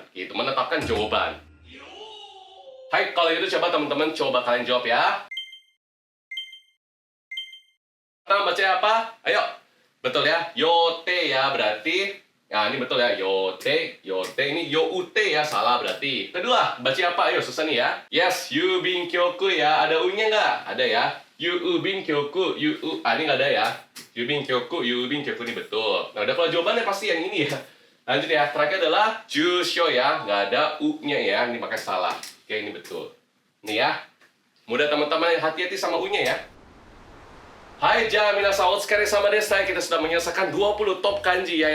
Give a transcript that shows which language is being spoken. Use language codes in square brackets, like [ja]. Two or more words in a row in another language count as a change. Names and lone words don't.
[id] Gitu, menetapkan jawaban. Hai, kalau itu coba teman-teman coba kalian jawab ya. Pertama baca apa? Ayo. Betul ya. Yote ya berarti Nah, ini betul ya. Yote, yote. Ini youte ya. Salah berarti. Kedua, baca apa? Ayo, susah nih ya. Yes, [ja] 郵便局 [id] ya. Ada u-nya nggak? Ada ya. [ja] 郵便局, [id] ini nggak ada ya. [ja] 郵便局、郵便局. [id] Ini betul. Nah, udah kalau jawabannya pasti yang ini ya. Lanjut ya. Terakhir adalah jusho ya. Nggak ada u-nya ya. Ini makanya salah. Oke, ini betul. Nih ya. Mudah teman-teman, hati-hati sama u-nya ya. [ja] はい皆さん, [id] sekali sama Desta, kita sudah menyelesaikan 20 top kanji ya.